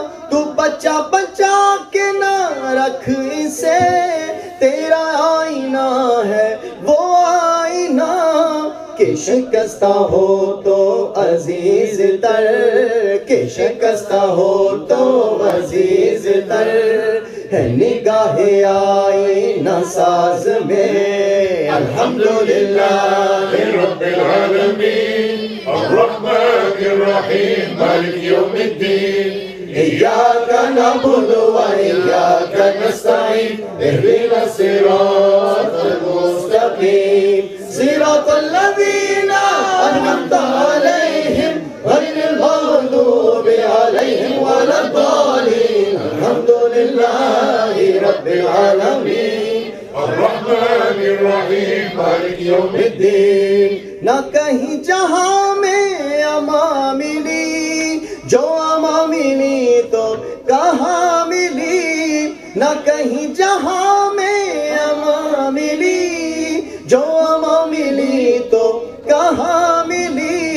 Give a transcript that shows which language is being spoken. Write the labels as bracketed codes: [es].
[ur] تو بچا بچا کے نہ رکھ اسے تیرا آئینہ ہے وہ آئینہ کہ شکستہ ہو تو عزیز تر کہ شکستہ ہو تو عزیز تر ہے نگاہ آئینہ ساز میں [ar] الحمدللہ رب العالمين الرحمن الرحيم مالك يوم الدين إياك نعبد وإياك نستعين اهدنا الصراط المستقيم صراط الذين أنعمت عليهم غير المغضوب عليهم ولا الضالين الحمد لله رب العالمين الرحمن الرحيم مالك يوم [ur] الدين نہ کہیں جہاں میں اما ملی جو اما ملی تو کہاں ملی نہ کہیں جہاں میں اما ملی جو اما ملی تو کہاں ملی